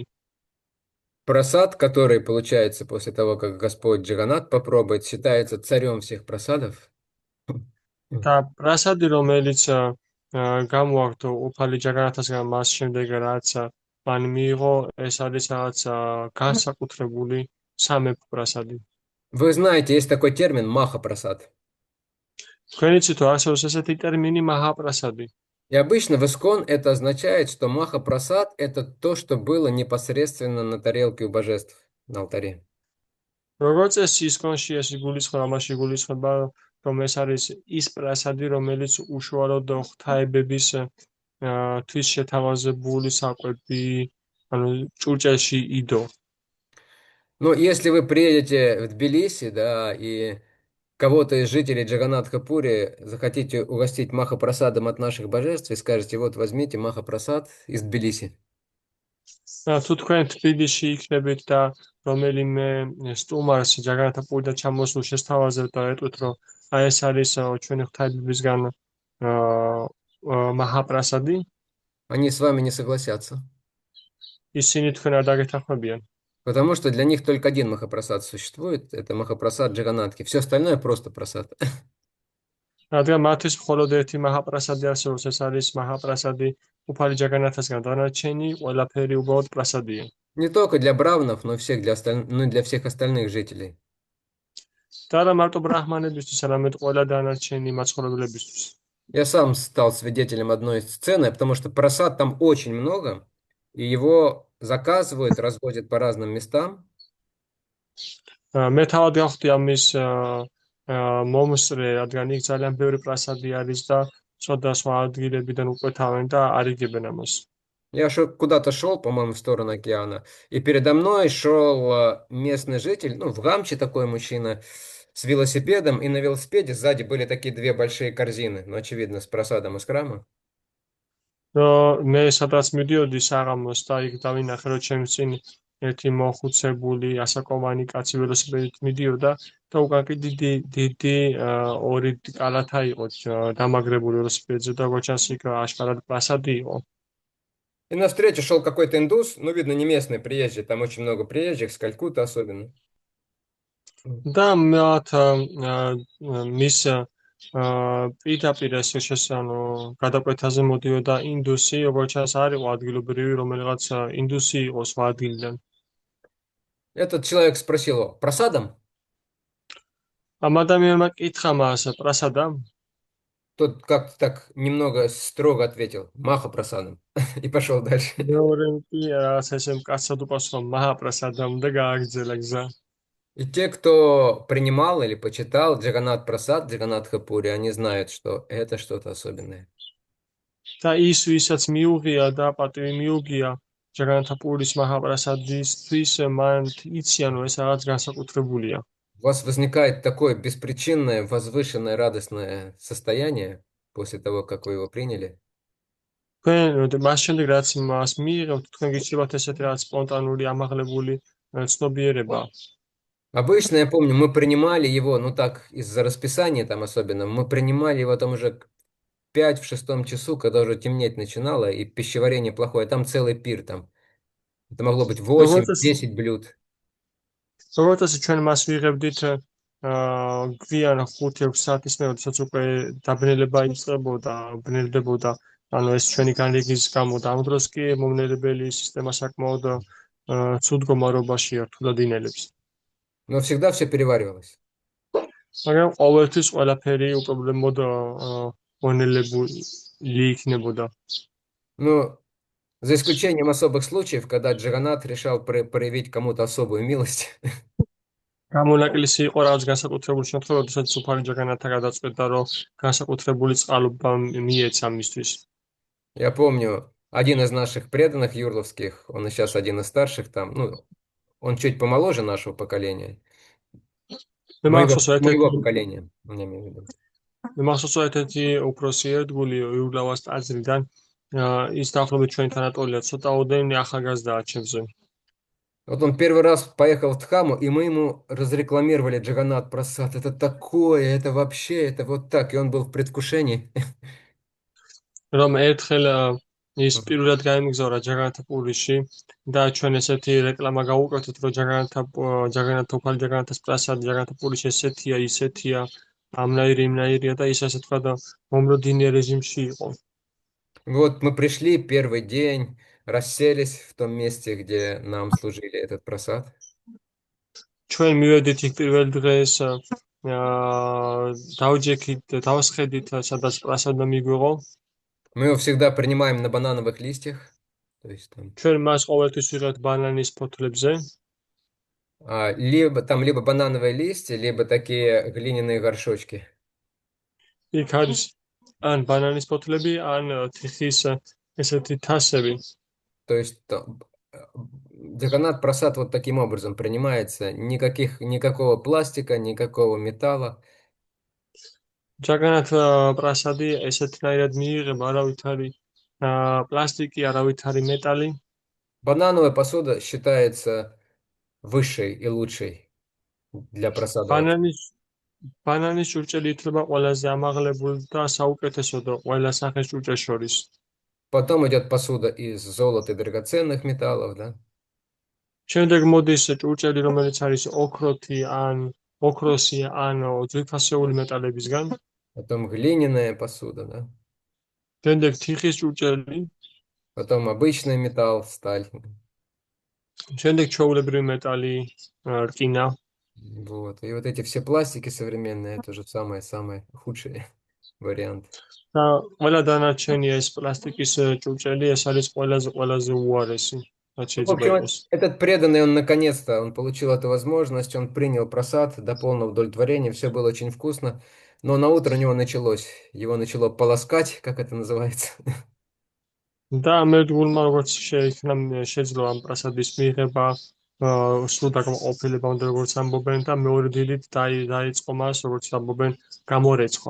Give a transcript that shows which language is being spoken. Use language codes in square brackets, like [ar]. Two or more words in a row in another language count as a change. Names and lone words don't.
[ru] Прасад, который получается после того, как Господь Джаганат попробует, считается царем всех прасадов. [ka] და პრასადი, რომელიც გამოაქვთ უფალი ჯაგანათასგან მას შემდეგ რაც მან მიიღო, ეს არის რაღაც განსაკუთრებული სამეფო პრასადი. [ru] Вы знаете, есть такой термин маха-прасад. [ka] თქვენ იცით, არსებობს ესეთი ტერმინი მაჰაპრასადი. [ru] И обычно в Искон это означает, что маха-прасад – это то, что было непосредственно на тарелке у божеств, на алтаре. [ka] როგორც წესი ისკონში ეს გულისხმობა, ამაში გულისხმობა, რომ ეს არის ის პრასადი, რომელიც უშუალოდ ღვთაებების თვის შეთავაზებული საკვები, ანუ ჭურჭელში იდო. [ru] Но если вы приедете в Тбилиси, да, и кого-то из жителей Джаганатха-пури захотите угостить маха-прасадом от наших божеств и скажете, вот возьмите маха-прасад из Тбилиси. [ka] თუ თქვენ თბილისში იქნებით და რომელიმე სტუმარს ჯაგანათha-პურიდან ჩამოსულ შესთავაზებთ და ეტყვით, რომ აი ეს არის ჩვენი ღვთაებებისგან მაჰაპრასადი, [ru] Они с вами не согласятся. [ka] ისინი თქვენ არ დაგეთანხმებიან. [ru] Потому что для них только один маха-прасад существует, это маха-прасад Джаганатхи. Все остальное просто прасад. [ka] რადგან მათთვის მხოლოდ ერთი მაჰაპრასადი არსებობს, ეს არის მაჰაპრასადი უფალი ჯაგანათასგან, დანარჩენი ყველაფერი უბრალოდ პრასადია. [ru] Не только для брамнов, но и для всех остальных жителей. [ka] და არა მარტო ბრაჰმანებისთვის, არამედ ყველა დანარჩენი მაცხოვრებლებისთვის. [ru] Я сам стал свидетелем одной сцены, потому что прасад там очень много, и его заказывают, развозят по разным местам. [ka] მე თავად გავხდი ამის მომსწრე, რადგან იქ ძალიან ბევრი პრასადი არის და სხვადასხვა ადგილებიდან უყვეთავენ და არიგებენ ამას. [ru] Я куда-то шел, по-моему, в сторону океана, и передо мной шел местный житель, ну, в гамче такой мужчина, с велосипедом, и на велосипеде сзади были такие две большие корзины, ну, очевидно, с просадом из храма. [ka] მე სადაც მიდიოდი საღამოს და იქ დავინახე, რომ ჩემს წინ ერთი მოხუცებული ასაკოვანი კაცი ველოსიპედით მიდიოდა და უკან კი დიდი ორი კალათა იყო დამაგრებული ველოსიპედზე და როგორც იქ აშკარად პრასადი იყო. [ru] И навстречу шел какой-то индус, ну, видно, не местный, приезжий, там очень много приезжих, с Калькутты особенно. [ka] და მათ მის პირდაპირ ესე შესანო გადაკვეთაზე მოდიოდა ინდუსი, როგორც ჩანს არ იყო ადგილობრივი, რომელიღაც ინდუსი იყო სხვა ადგილიდან. [ru] Этот человек спросил его, просадом? [ka] ამ ადამიანმა კითხა მას, პრასადა? [ru] Тот как-то так немного строго ответил, маха просадом, и пошел дальше. [ka] მეორე კი რაღაც ესე მკაცად უპასუხა, მაჰაპრასადამ და გააგრძელა გზა. [ru] И те, кто принимал или почитал Джаганат Прасад, Джаганатха-пури, они знают, что это что-то особенное. [ka] და ის, ვისაც მიუღია და პატივი მიუღია ჯაგანათha-პურის მაჰაპრასადისთვის, მან იციან, რომ ეს რაღაც განსაკუთრებულია. [ru] У вас возникает такое беспричинное, возвышенное, радостное состояние после того, как вы его приняли. [ka] თქვენ მას შემდეგ რაც მას მიიღებთ, თქვენ გიჩნდებათ ესეთი რაღაც სპონტანური, ამაღლებული ცნობიერება. [ru] Обычно, я помню, мы принимали его, ну так, из-за расписания там особенно, мы принимали его там уже 5-6 часу, когда уже темнеть начинало, и пищеварение плохое, там целый пир там. Это могло быть 8-10 блюд. [ka] როგორც ასე ჩვენ მას ვიღებდით გვიან 5-6 საათის მერე, როდესაც უკვე დაბნელება იწყებოდა, ბნელდებოდა, ანუ ეს ჩვენი განრიგის გამო და ამ დროს კი მომნელებელი სისტემა საკმაოდ ცუდგომარობაში რთულად ინელებს. [ru] Но всегда все переваривалось. [ka] მაგრამ ყოველთვის ყველაფერი უპრობლემოდ მონელებული იქნებოდა. [ru] Ну, за исключением особых случаев, когда Джаганат решал проявить кому-то особую милость. [ka] გამონაკლისი იყო რაღაც განსაკუთრებული შემთხვევა, როდესაც უფალი ჯაგანათა გადაწყვეტა, რომ განსაკუთრებული წყალობა მიეცა მისთვის. [ru] Я помню, один из наших преданных юрловских, он сейчас один из старших там, ну, он чуть помоложе нашего поколения. [ka] მე მახსოვს [ru] Моего [ka] ერთ-ერთი [ru] поколения, я имею в виду. [ka] მე მახსოვს ერთ-ერთი უფროსი ერთგული იულავას ტაძრიდან ის დაახლოებით ჩვენთან ატოლია ცოტაოდენი ახალგაზრდაა ჩემზე. [ru] Вот он первый раз поехал в Дхаму, и мы ему разрекламировали Джаганат Прасад. Это такое, это вообще, это вот так. И он был в предвкушении. [ka] რომ ერთხელ ის პირველად გაემგზავრა ჯაგანათა პურიში და ჩვენ ესეთი რეკლამა გავუკეთეთ, რომ ჯაგანათა უფალი ჯაგანათას პრასადი ჯაგანათა პურიში ესეთია, ისეთია, ამნაირი, იმნაირია და ის ასე თქვა და მომროდინე რეჟიმში იყო. [ru] Вот мы пришли первый день, расселись в том месте, где нам служили этот прасад. [ka] ჩვენ მივედით იქ პირველ დღეს დავჯექით, დავსხედით, სადაც პრასადმა მიგვიღო. [ru] Мы его всегда принимаем на банановых листьях. То есть там, [ka] ჩვენ მას ყოველთვის ვიღებთ ბანანის ფოთლებზე. [ru] либо банановые листья, либо такие глиняные горшочки. [ka] იქ არის ან ბანანის ფოთლები, ან თიხის ესეთი თასები. [ru] То есть Джаганат Прасад вот таким образом принимается. Никакого пластика, никакого металла. [ka] ჯაგანათ პრასადი ესეთნაირად მიიღება, არავით არის პლასტიკი, არავით არის მეტალი. [ru] Банановая посуда считается высшей и лучшей для прасада. [ka] ბანანის ჭურჭელი ითვლება ყველაზე ამაღლებული და საუკეთესო ყველა სახის ჭურჭელს შორის. [ru] Потом идет посуда из золота и драгоценных металлов, да? [ka] შემდეგ მოდის ჭურჭელი, რომელიც არის ოქროსი ან ძვირფასეული მეტალებისგან. [ru] Потом глиняная посуда, да? [ka] შემდეგ თიხის ჭურჭელი. [ru] Потом обычный металл, сталь. [ka] შემდეგ ჩვეულებრივი მეტალი, რკინა. [ru] Вот. И вот эти все пластики современные, это уже самый худший вариант. [ka] და ყველა დანარჩენი ეს პლასტიკის ჭურჭელი, ეს არის ყველაზე უარესი. [ru] В общем, этот преданный, он наконец-то, он получил эту возможность, он принял прасад до полного удовлетворения, все было очень вкусно, но на утро у него его начало полоскать, как это называется. [ka] და მერდგულმა როგორც შეიქმნა შეძლო ამ პრასადის მიღება, სულ დაკმაყოფილებამდე როგორც ამბობენ და მეორე დილით დაიწყო მას, როგორც ამბობენ, გამორეცხვა.